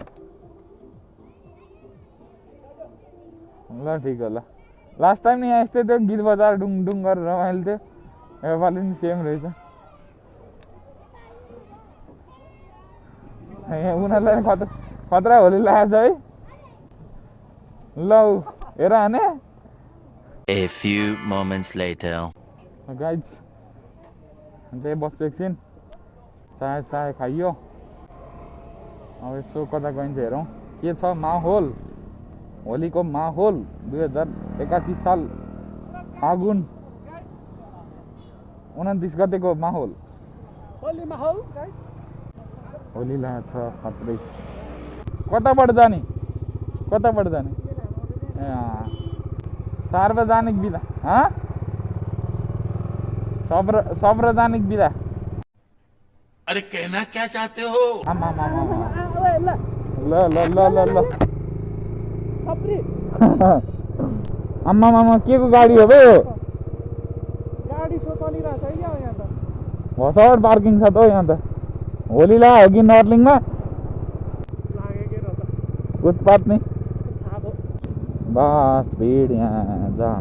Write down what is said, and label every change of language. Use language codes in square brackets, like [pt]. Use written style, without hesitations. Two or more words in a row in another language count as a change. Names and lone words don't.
[ne] ल ठिक हो। ल [en] last time [ne] नि यहाँ यस्तै थियो, गीत बजाएर डुङ डुङ गरेर रमाइलो थियो। योपालि नि सेम रहेछ। यहाँ उनीहरूलाई खतरा होली लागेको छ है। ल हेर हाने। [en] A few moments later. [ne] गाइज चाहिँ बस्छु एकछिन, चाय खाइयो। अब यसो कता गइन्छ हेरौँ के छ माहौल। होलीको माहौल 2081 साल फागुन 29 गतेको माहौल। होली लागेको छ खत्रै। कताबाट जाने ए सार्वजनिक बिदा सार्वजनिक बिदा। [hi] अरे कहना क्या चाहते हो? [ne] ल आम्मामा के को गाडी हो बे? गाडी सो चलिरहेछ है यहाँ त। भसर पार्किङ छ त हौ यहाँ त। होली ला हो कि नर्लिङमा उत्पात नि बस भिड यहाँ जाम।